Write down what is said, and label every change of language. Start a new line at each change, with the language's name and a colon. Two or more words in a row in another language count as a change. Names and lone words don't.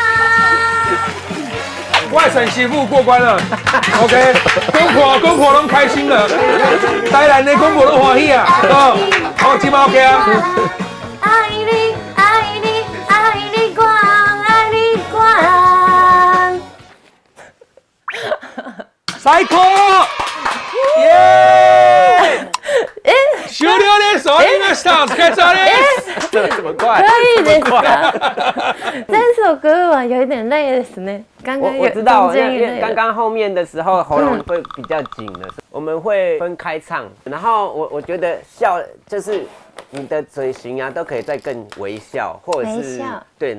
Chinese: 外省媳妇过关了 ，OK， 公婆都开心了，台南的公婆都欢喜啊，好，今晚 OK 啊。爱你，爱你，爱你我，爱你我。最高！耶！
Japanese: 終了です。終わりました。お疲れ様です。
Chinese: 这么快？
Japanese: 可以ですか？
Chinese: 这首歌啊，有一点累
Japanese: ですね。
Chinese: 刚刚我知道，因为刚刚后面的时候喉咙会比较紧的，我们会分开唱。然后我觉得笑就是你的嘴型啊，都可以再更微笑，或者是对。